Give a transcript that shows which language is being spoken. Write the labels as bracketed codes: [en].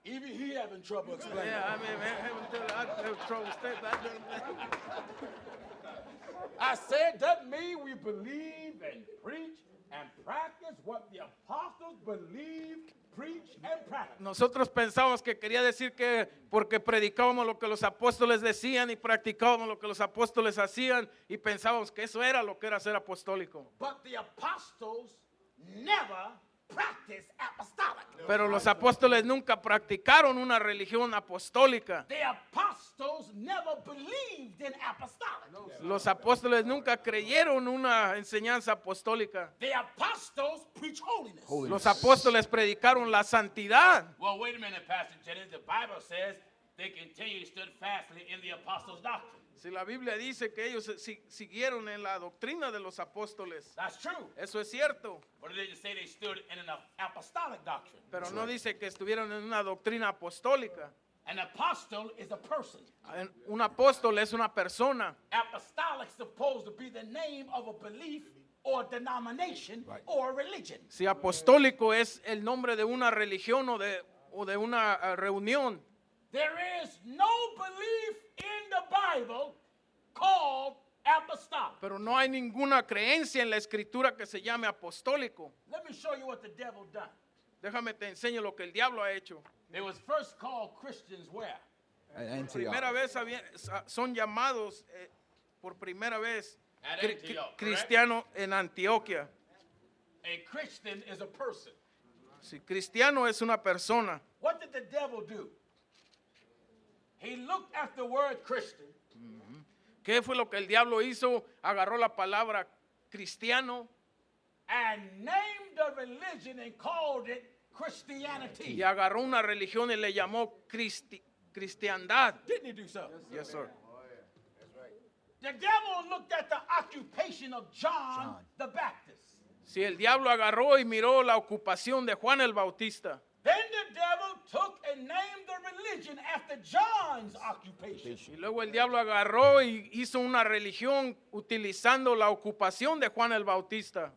[en] Even he having trouble explaining. Yeah, I mean, I have trouble saying that. I said, doesn't mean we believe and preach and practice what the apostles believed, preach, and practice. [es] Nosotros pensábamos que quería decir que porque predicábamos lo que los apóstoles decían y practicábamos lo que los apóstoles hacían y pensábamos que eso era lo que era ser apostólico. [en] But the apostles never practiced apostolic. [es] Pero los apóstoles nunca practicaron una religión apostólica. [en] The apostles never believed in apostolic. [es] Los apóstoles nunca creyeron una enseñanza apostólica. [en] The apostles preach holiness. [es] Los apóstoles predicaron la santidad. [en] Well, wait a minute, Pastor Jennings. The Bible says they continued steadfastly in the apostles' doctrine. [es] Si la Biblia dice que ellos siguieron en la doctrina de los apóstoles, [en] That's true. [es] eso es cierto, [en] But it didn't say they stood in an apostolic doctrine. [es] pero no dice que estuvieron en una doctrina apostólica. [en] An apostle is a person. [es] Un apóstol es una persona. [en] Apostolic is supposed to be the name of a belief or denomination or religion. [es] Si apostólico es el nombre de una religión o de una reunión. [en] There is no belief in the Bible called apostolic. [es] Pero no hay ninguna creencia en la escritura que se llame apostólico. [en] Let me show you what the devil done. [es] Déjame te enseño lo que el diablo ha hecho. [en] They was first called Christians where? At [es] Primera [en] Antioch. [es] vez son llamados por primera vez [en] At Antioch, correct? [es] cristianos en Antioquia. [en] A Christian is a person. [es] Si cristiano es una persona. [en] What did the devil do? He looked at the word Christian. [es] ¿Qué fue lo que el diablo hizo? Agarró la palabra cristiano [en] And named a religion and called it Christianity. [es] y agarró una religión y le llamó cristiandad. [en] Didn't he do so? Yes, sir. The devil looked at the occupation of John the Baptist. [es] Si el diablo agarró y miró la ocupación de Juan el Bautista, [en] Then the devil took and named the religion after John's occupation. [es] y luego el diablo agarró y hizo una religión utilizando la ocupación de Juan el Bautista